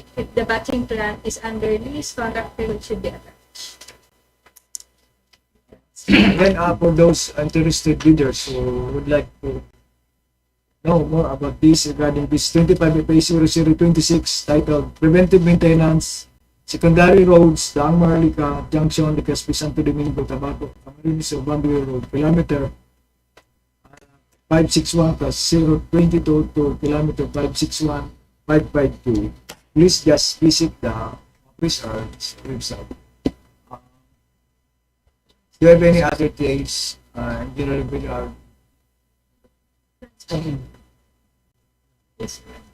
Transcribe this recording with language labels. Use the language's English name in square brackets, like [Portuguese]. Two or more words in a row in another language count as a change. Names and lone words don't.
[English] If the batching plan is under lease, contract period should be attached. Then for those interested bidders who would like to know more about this regarding this 25FA0026 titled Preventive Maintenance, Secondary Roads, DAANG MAHARLIKA, Junction, LEGAZPI-STO, Domingo-TABACO-CAMARINES, Banbury Road, kilometer 561 plus 022 to kilometer 561 552. Please just visit the office or website. Do you have any other details? General Villar. Yes,